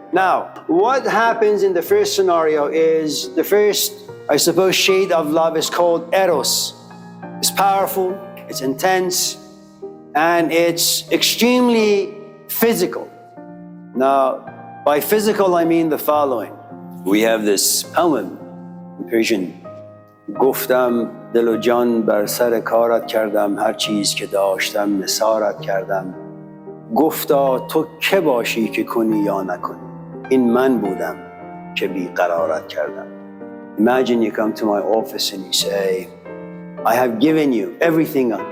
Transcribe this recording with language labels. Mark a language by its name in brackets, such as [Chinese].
[English] Now, what happens in the first scenario is the first, I suppose, shade of love is called eros. It's powerful, it's intense, and it's extremely physical. Now, by physical, I mean the following. We have this poem in Persian. [Persian] گفتم دل و جان بر سر کارت کردم هر چیز که داشتم نثارت کردم گفتا تو که باشی که کنی یا نکنی این من بودم که بیقرارت کردم. [English] Imagine you come to my office and you say, I have given you everything.